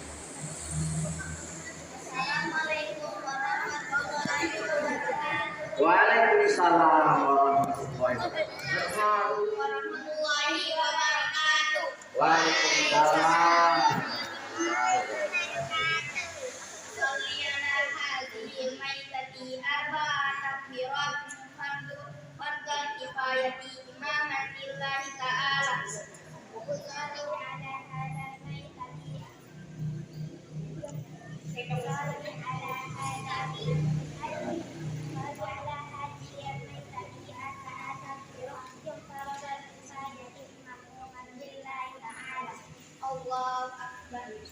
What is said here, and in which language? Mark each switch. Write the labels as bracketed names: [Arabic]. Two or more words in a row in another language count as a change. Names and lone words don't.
[Arabic] السلام عليكم ورحمة الله وبركاته. Waalaikumsalam ورحمة الله وبركاته. Waalaikumsalam. أصلي على هذه الميتة أربع تكبيرات فرض الكفاية إماما لله تعالى. أصلي على هذه الميتة الله أكبر.